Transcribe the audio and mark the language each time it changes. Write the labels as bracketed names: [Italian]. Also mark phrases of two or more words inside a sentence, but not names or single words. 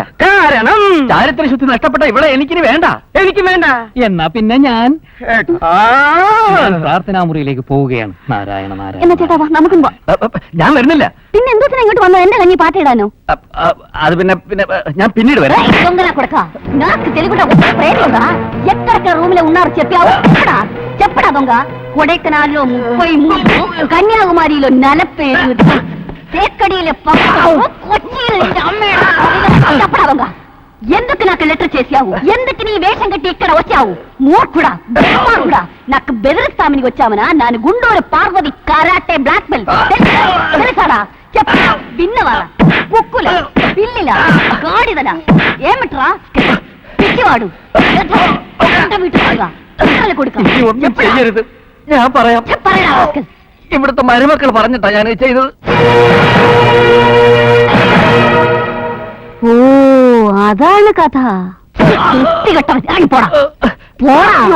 [Malayalam] കാരണം ചാരിത്ര ശുദ്ധി നഷ്ടപ്പെട്ട ഇവിടെ എനിക്കിനി വേണ്ട. എനിക്ക് വേണ്ട. എന്നാ പിന്നെ ഞാൻ പ്രാർത്ഥനാമുറിയിലേക്ക് പോവുകയാണ്. നാരായണ നാരായണ. എന്നാ ചേട്ടാ, വാ, നമുക്കും പോ. ഞാൻ വരുന്നില്ല. പിന്നെ എന്തോത്തിനാ ഇങ്ങോട്ട് വന്നത്? എന്റെ കഞ്ഞി പാട്ടിടാനോ? അത് പിന്നെ ഞാൻ പിന്നീട് വരാം. [Telugu] దొంగన కొడక నాకు తెలియకుండా ప్రేమిందా? ఎక్కడెక్కడ రూమ్ లో ఉన్నారు చెప్పావు? చెప్పడా దొంగ? కొడైకెనాల్లో 33, కన్యాకుమారిలో 47, తేక్కడిలో 10, కొచ్చిలో చెప్పడా దొంగ? ఎందుకు లెటర్ చేసావు? ఎందుకు నీ వేషం కట్టి ఇక్కడ వచ్చావు? మూర్ఖుడా, దుర్మార్గుడా, నాకు బెదిరిస్తామని వచ్చావనా? నాను గుండూరు పార్వతి కరాటే బ్లాక్ బెల్ట్. తెలుసారా? చెప్ప విన్నవారా? కుక్కుల పిల్లిలా గాడిదలా ఏమిట్రా పిచ్చివాడు [Malayalam] ചെയ്യരുത്, ഞാൻ പറയാം. ഇവിടുത്തെ മരുമക്കൾ പറഞ്ഞിട്ടാ ഞാൻ ചെയ്തത്. ഓ അതാണ് കഥ. വൃത്തികെട്ടവൻ, ഇറങ്ങി പോടാ പോടാ.